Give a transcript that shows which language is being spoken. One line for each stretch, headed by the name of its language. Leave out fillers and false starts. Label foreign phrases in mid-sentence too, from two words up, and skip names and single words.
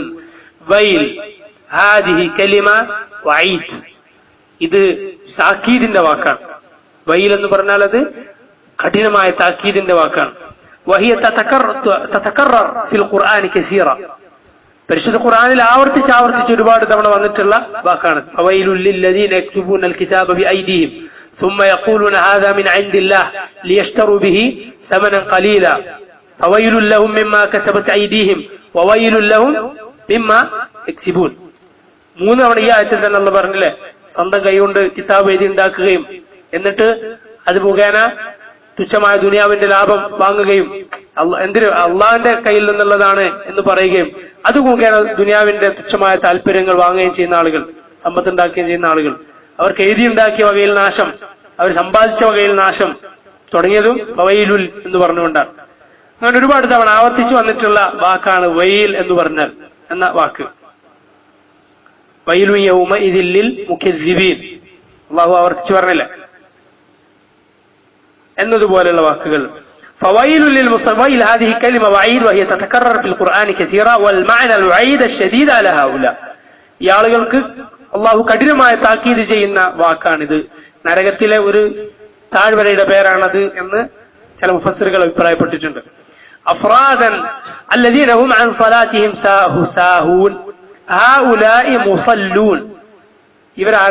Arabic: ويل هذه كلمة وعيد,
Malayalam: ഇത് താക്കീദിന്റെ വാക്കാണ്. വൈൽ എന്ന് പറഞ്ഞാൽ അത് കഠിനമായ താക്കീദിന്റെ വാക്കാണ്.
Arabic: وهي تتكرر في القرآن كثيرا,
Malayalam: പരിശുദ്ധ ഖുർആനിൽ ആവർത്തിച്ച് ഒരുപാട് തവണ വന്നിട്ടുള്ള വാക്കാണ്.
Arabic: فويل للذين يكتبون الكتاب بأيديهم ثم يقولون هذا من عند الله ليشتروا به ثمنا قليلا فويل لهم مما كتبت أيديهم وويل لهم مما يكسبون.
Malayalam: മൂന്ന് തവണ ഈ ആയത്തിൽ തന്നെ അള്ളാഹു പറഞ്ഞില്ലേ, സ്വന്തം കൈകൊണ്ട് കിതാബ് എഴുതി ഉണ്ടാക്കുകയും എന്നിട്ട് അത് മുഖേന തുച്ഛമായ ദുനിയാവിന്റെ ലാഭം വാങ്ങുകയും എന്തിന് അള്ളാഹിന്റെ കയ്യിൽ നിന്നുള്ളതാണ് എന്ന് പറയുകയും അത് മുഖേന ദുനിയാവിന്റെ തുച്ഛമായ താല്പര്യങ്ങൾ വാങ്ങുകയും ചെയ്യുന്ന ആളുകൾ, സമ്പത്തുണ്ടാക്കുകയും ചെയ്യുന്ന ആളുകൾ, അവർക്ക് എഴുതിയുണ്ടാക്കിയ വകയിൽ നാശം, അവർ സമ്പാദിച്ച വകയിൽ നാശം തുടങ്ങിയതും ഫവൈലുൽ എന്ന് പറഞ്ഞുകൊണ്ടാണ്. അങ്ങനെ ഒരുപാട് തവണ ആവർത്തിച്ചു വന്നിട്ടുള്ള വാക്കാണ് വൈൽ എന്ന് പറഞ്ഞാൽ എന്ന വാക്ക്.
Arabic: ويل يومئذ للمكذبين,
Malayalam: അല്ലാഹു ആവർത്തിച്ചു പറഞ്ഞില്ല എന്നതുപോലെയുള്ള വാക്കുകൾ.
Arabic: فويل للمصلين هذه كلمة وعيد وهي تتكرر في القرآن كثيرا والمعنى الوعيد الشديد على هؤلاء.
Malayalam: ഈ ആളുകൾക്ക് അള്ളാഹു കഠിനമായ താക്കീത് ചെയ്യുന്ന വാക്കാണിത്. നരകത്തിലെ ഒരു താഴ്വരയുടെ പേരാണത് എന്ന് ചില മുഫസ്സിറുകൾ അഭിപ്രായപ്പെട്ടിട്ടുണ്ട്.
Arabic: أفرادا الذين هم عن صلاتهم ساهون هؤلاء مصلون, ഇവരാരാ?